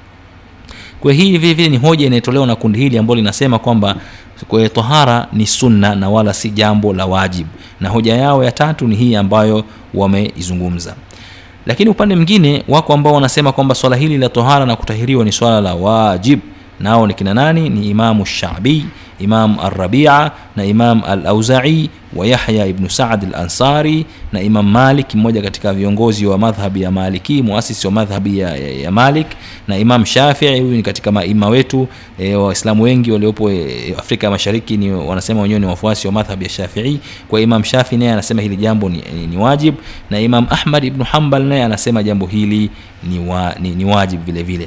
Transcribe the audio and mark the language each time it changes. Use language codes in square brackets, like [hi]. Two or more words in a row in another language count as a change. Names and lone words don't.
[sw] Kwa hii vile vile ni hoja inayotolewa na kundi hili ambalo linasema kwamba kwa tohara ni sunna na wala si jambo la wajibu. Na hoja yao ya tatu ni hii ambayo wameizungumza. Lakini upande mwingine wako ambao wanasema kwamba swala hili la tohara na kutahiriwa ni swala la wajib. Nao ni kina nani? Ni Imam Shabi, Imam Ar-Rabi'a na Imam Al-Auza'i wa Yahya ibn Sa'd al-Ansari na Imam Malik, mmoja katika viongozi wa madhhabi ya Maliki, muasisi wa madhhabi ya Malik, na Imam Shafi'i, huyu ni katika maima wetu waislamu wengi waliopo Afrika Mashariki ni wanasema wenyewe ni wafuasi wa madhhabi ya Shafi'i. Kwa Imam Shafi'i naye anasema hili jambo ni wajib, na Imam Ahmad ibn Hanbal naye anasema jambo hili ni wajib vile vile.